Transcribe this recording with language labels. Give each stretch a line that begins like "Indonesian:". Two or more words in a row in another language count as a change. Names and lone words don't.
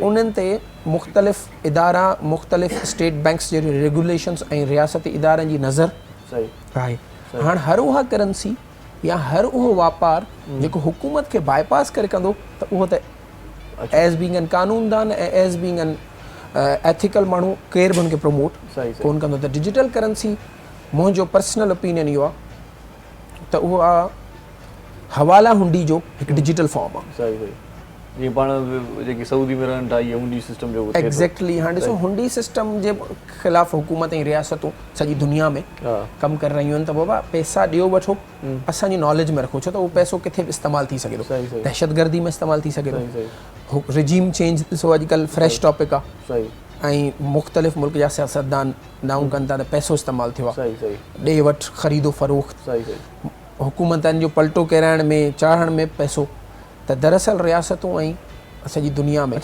Sindhi: उन्हनि ते मुख़्तलिफ़ इदारा मुख़्तलिफ़
English: state banks
Sindhi: जे रेगुलेशन्स ऐं रियासती इदारनि जी नज़र आहे। हाणे हर उहा करेंसी या हर उहो वापारु जेको हुकूमत खे बाईपास करे कंदो त उहो त
English: as being an
Sindhi: कानूनदान ऐं
English: as being an ethical
Sindhi: माण्हू केर बि हुनखे प्रमोट कोन कंदो। त
English: digital currency
Sindhi: मुंहिंजो
English: personal opinion
Sindhi: इहो आहे त उहो आहे हवाला हुंडी जो हिकु
English: digital form
Sindhi: आहे। जीअं पाण जेकी सऊदी में रहनि था इहे हुंडी सिस्टम जो एग्ज़ैक्टली हाणे ॾिसो हुंडी सिस्टम जे ख़िलाफ़ु हुकूमत ऐं रियासतूं सॼी दुनिया में कमु करे रहियूं आहिनि त बाबा पैसा ॾियो वठो असांजी नॉलेज में रखो छो त उहो पैसो किथे बि इस्तेमालु थी सघे थो दहशतगर्दी में इस्तेमालु थी सघे थो
English: regime change
Sindhi: ॾिसो अॼुकल्ह
English: fresh topic
Sindhi: आहे ऐं मुख़्तलिफ़ मुल्क जा सियासतदान दाऊं कनि था त पैसो इस्तेमालु थियो आहे ॾे वठि ख़रीदो फ़रोख़्त हुकूमतनि जो पलटो किराइण में चाढ़ण में पैसो त दरअसल रियासतूं ऐं सॼी दुनिया में